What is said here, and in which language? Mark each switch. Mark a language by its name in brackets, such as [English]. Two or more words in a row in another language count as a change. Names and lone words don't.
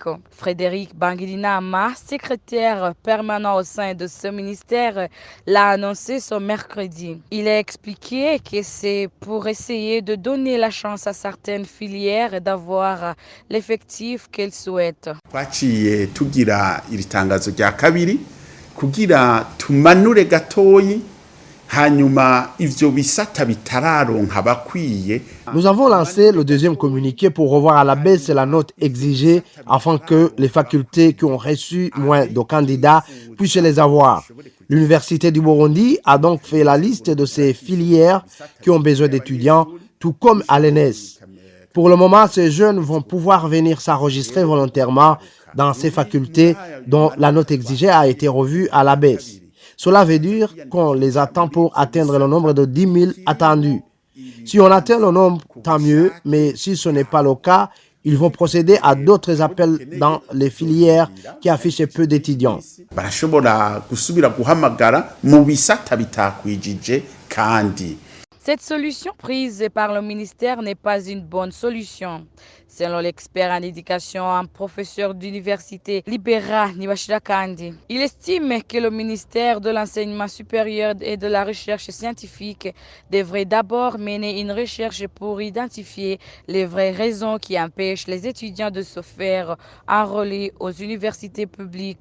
[French] Frédéric Banguilinama, secrétaire permanent au sein de ce ministère, l'a annoncé ce mercredi. Il a expliqué que c'est pour essayer de donner la chance à certaines filières d'avoir l'effectif qu'elles souhaitent. [Rundi] Twaciye tugira iri tangazo rya kabiri kugira tumanure gatoyi hanyuma ivyo bisata bitararonka bakwiye. [French] Nous avons lancé le deuxième communiqué pour revoir à la baisse la note exigée afin que les facultés qui ont reçu moins de candidats puissent les avoir. L'Université du Burundi a donc fait la liste de ces filières qui ont besoin d'étudiants, tout comme à l'ENS. Pour le moment, ces jeunes vont pouvoir venir s'enregistrer volontairement dans ces facultés dont la note exigée a été revue à la baisse. Cela veut dire qu'on les attend pour atteindre le nombre de 10 000 attendus. Si on atteint le nombre, tant mieux, mais si ce n'est pas le cas, ils vont procéder à d'autres appels dans les filières qui affichent peu d'étudiants. [Rundi] Barashobora gusubira guhamagara mu bisata bitakwijije kandi. [French] Cette solution prise par le ministère n'est pas une bonne solution. Selon l'expert en éducation, un professeur d'université, Libera Nibashirakandi, il estime que le ministère de l'Enseignement supérieur et de la Recherche scientifique devrait d'abord mener une recherche pour identifier les vraies raisons qui empêchent les étudiants de se faire enrôler aux universités publiques.